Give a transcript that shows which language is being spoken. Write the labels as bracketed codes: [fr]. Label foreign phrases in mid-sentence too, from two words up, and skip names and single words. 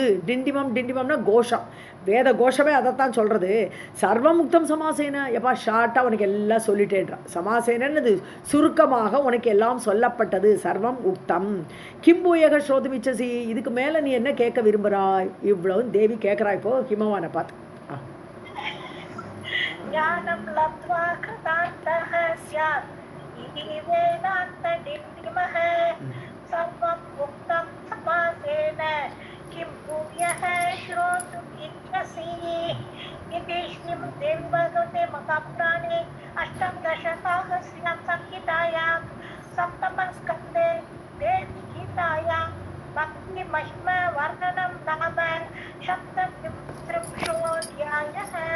[ta] டிண்டிமம், டிண்டிமம்னா கோஷம். வேத கோஷமே அதைத்தான் சொல்கிறது. [sa] सर्वमुक्तं समासेन. [ta] எப்பா ஷார்ட்டாக உனக்கு எல்லாம் சொல்லிட்டேன்றான். சமாசேனது சுருக்கமாக உனக்கு எல்லாம் சொல்லப்பட்டது. [sa] सर्वम् उक्तम् किंभूयः श्रोतुमिच्छसि. [ta] இதுக்கு மேலே நீ என்ன கேட்க விரும்புகிறாய்? இவ்வளவு தேவி கேட்குறா. இப்போ ஹிமவானை பார்த்து [sa] ज्ञानं लब्ध्वा कृतार्थः स्यात् इति वेदान्तडिण्डिमः सर्वम् उक्तं समासेन किं भूयः श्रोतुम् इच्छसि. इति श्रीमद्देवीभागवते महापुराणे अष्टादशसाहस्र्यां संहितायां सप्तमस्कन्धे देवीगीतायां भक्तिमहिमवर्णनं नाम सप्तत्रिंशोऽध्यायः.